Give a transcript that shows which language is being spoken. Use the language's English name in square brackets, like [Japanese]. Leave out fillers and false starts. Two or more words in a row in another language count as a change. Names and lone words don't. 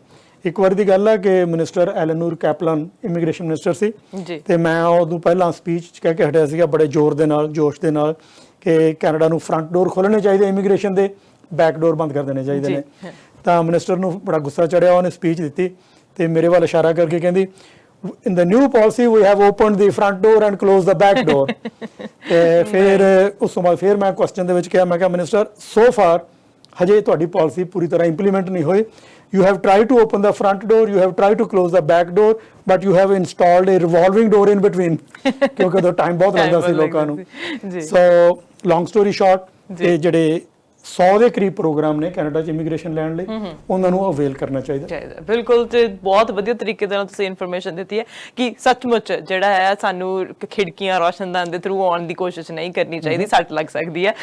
[Punjabi] ਇੱਕ ਵਾਰ ਦੀ ਗੱਲ ਹੈ ਕਿ ਮਿਨਿਸਟਰ ਐਲਨੂਰ ਕੈਪਲਨ ਇਮੀਗ੍ਰੇਸ਼ਨ ਮਿਨਿਸਟਰ ਸੀ ਤੇ ਮੈਂ ਉਦੋਂ ਪਹਿਲਾਂ ਸਪੀਚ ਚ ਕਹਿ ਕੇ ਹਟਿਆ ਸੀਗਾ ਬੜੇ ਜ਼ੋਰ ਦੇ ਨਾਲ, ਜੋਸ਼ ਦੇ ਨਾਲ ਕਿ ਕੈਨੇਡਾ ਨੂੰ [English] front door [Punjabi] ਖੋਲਣੇ ਚਾਹੀਦੇ ਇਮੀਗ੍ਰੇਸ਼ਨ ਦੇ, [English] back door [Punjabi] ਬੰਦ ਕਰ ਦੇਣੇ ਚਾਹੀਦੇ ਨੇ। ਤਾਂ ਮਿਨਿਸਟਰ ਨੂੰ ਬੜਾ ਗੁੱਸਾ ਚੜਿਆ, ਉਹਨੇ ਸਪੀਚ ਦਿੱਤੀ ਤੇ ਮੇਰੇ ਵੱਲ ਇਸ਼ਾਰਾ ਕਰਕੇ ਕਹਿੰਦੀ [English] in the new policy we have opened the front door and closed the back door [Punjabi] ਤੇ ਫਿਰ ਉਸ ਤੋਂ ਬਾਅਦ ਫਿਰ ਮੈਂ ਕੁਐਸਚਨ ਦੇ ਵਿੱਚ ਕਿਹਾ, ਮੈਂ ਕਿਹਾ ਮਿਨਿਸਟਰ [English] so far [Punjabi] ਹਜੇ ਤੁਹਾਡੀ ਪਾਲਿਸੀ ਪੂਰੀ ਤਰ੍ਹਾਂ ਇੰਪਲੀਮੈਂਟ ਨਹੀਂ ਹੋਈ। [English] You have tried to open the front door, you have tried to close the back door, but you have installed a revolving door in between [Punjabi] ਕਿਉਂਕਿ ਉਹਦਾ ਟਾਈਮ ਬਹੁਤ ਲੱਗਦਾ ਸੀ ਲੋਕਾਂ ਨੂੰ। ਸੋ [English] long story short [Punjabi] ਤੇ ਜਿਹੜੇ 100 ਦੇ ਕਰੀਬ ਪ੍ਰੋਗਰਾਮ ਨੇ ਕੈਨੇਡਾ 'ਚ ਇਮੀਗ੍ਰੇਸ਼ਨ ਲੈਣ ਲਈ ਉਹਨਾਂ ਨੂੰ ਅਵੇਲ ਕਰਨਾ ਚਾਹੀਦਾ। ਬਿਲਕੁਲ ਤੇ ਬਹੁਤ ਵਧੀਆ ਤਰੀਕੇ ਦੇ ਨਾਲ ਤੁਸੀਂ ਇਨਫੋਰਮੇਸ਼ਨ ਦਿੱਤੀ ਹੈ ਕਿ ਸੱਚਮੁੱਚ ਜਿਹੜਾ ਹੈ ਸਾਨੂੰ ਖਿੜਕੀਆਂ ਰੋਸ਼ਨਦਾਨ ਦੇ ਥਰੂ ਆਉਣ ਦੀ ਕੋਸ਼ਿਸ਼ ਨਹੀਂ ਕਰਨੀ ਚਾਹੀਦੀ, ਸੱਟ ਲੱਗ ਸਕਦੀ ਹੈ।